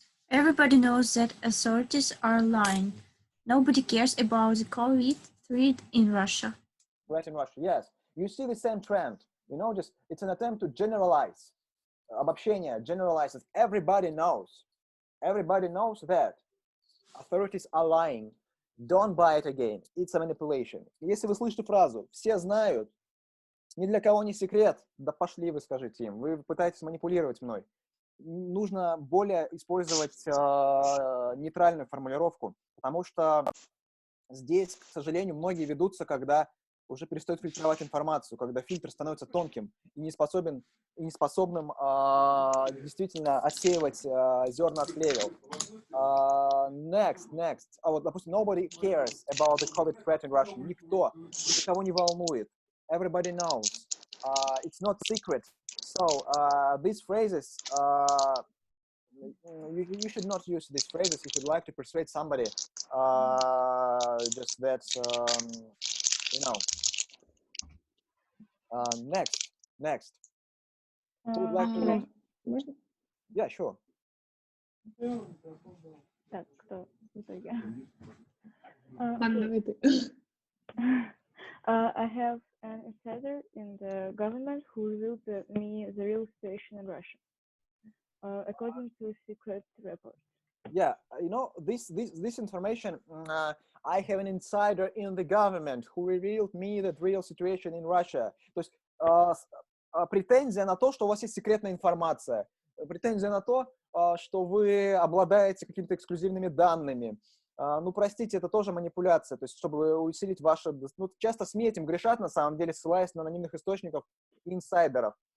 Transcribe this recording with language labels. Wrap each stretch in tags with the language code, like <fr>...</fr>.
<en>Everybody knows that authorities are lying. Nobody cares about the COVID threat in Russia. Right in Russia, yes. You see the same trend. You know, just it's an attempt to generalize.</en> <ru>Обобщение,</ru> <en>generalizes. Everybody knows. Everybody knows that authorities are lying. Don't buy it again. It's a manipulation.</en> <ru>Если вы слышите фразу «все знают», ни для кого не секрет, да пошли вы, скажите им. Вы пытаетесь манипулировать мной. Нужно более использовать нейтральную формулировку, потому что здесь, к сожалению, многие ведутся, когда уже перестают фильтровать информацию, когда фильтр становится тонким и не способным действительно отсеивать зерна от плевел.</ru> <en>Next.</en> <ru>Вот, допустим,</ru> <en>nobody cares about the COVID threat in Russia.</en> <ru>Никого не волнует.</ru> <en>Everybody knows. It's not secret. So these phrases, you should not use these phrases if you'd like to persuade somebody. Just that, you know. Next. Who would like to?</en> <ru>Можно?</ru> <en>Yeah, sure.</en> <ru>Так, кто в итоге?</ru> <en>I have an insider in the government who revealed me the real situation in Russia, according to secret report. Yeah, you know, this information, I have an insider in the government who revealed me the real situation in Russia.</en> <ru>То есть претензия на то, что у вас есть секретная информация, претензия на то, что вы обладаете какими-то эксклюзивными данными. Ну, простите, это тоже манипуляция, то есть чтобы усилить ваши... Ну, часто СМИ этим грешат, на самом деле, ссылаясь на анонимных источников и инсайдеров.</ru>